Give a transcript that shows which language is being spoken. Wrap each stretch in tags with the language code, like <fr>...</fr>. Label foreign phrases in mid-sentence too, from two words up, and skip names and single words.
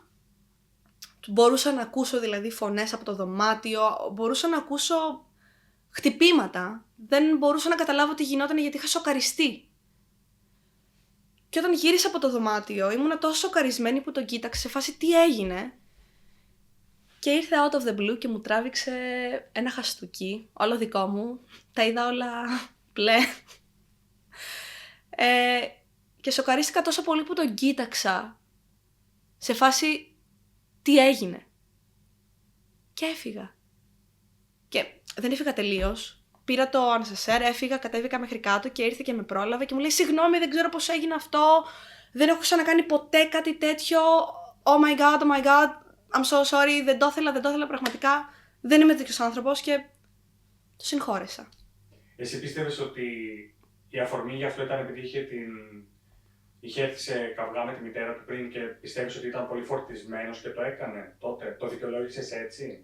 <el>Μπορούσα να ακούσω δηλαδή φωνές από το δωμάτιο, μπορούσα να ακούσω χτυπήματα. Δεν μπορούσα να καταλάβω τι γινόταν γιατί είχα σοκαριστεί. Και όταν γύρισα από το δωμάτιο ήμουνα τόσο σοκαρισμένη που τον κοίταξε σε φάση τι έγινε. Και ήρθε</el> <en>out of the blue</en> <el>και μου τράβηξε ένα χαστούκι, όλο δικό μου. Τα είδα όλα μπλε. Και σοκαρίστηκα τόσο πολύ που τον κοίταξα. Σε φάση τι έγινε. Και έφυγα. Και δεν έφυγα τελείως. Πήρα το ανασασέρ, έφυγα, κατέβηκα μέχρι κάτω και ήρθε και με πρόλαβε και μου λέει συγγνώμη, δεν ξέρω πώς έγινε αυτό. Δεν έχω ξανακάνει ποτέ κάτι τέτοιο.</el> <en>Oh my god, I'm so sorry,</en> <el>δεν το ήθελα πραγματικά. Δεν είμαι τέτοιος άνθρωπος και το συγχώρεσα. Εσύ πίστευες ότι η αφορμή για αυτό ήταν επειδή είχε είχε έρθει σε καυγά με τη μητέρα του πριν και πιστεύεις ότι ήταν πολύ φορτισμένος και το έκανε τότε? Το δικαιολόγησες έτσι?</el>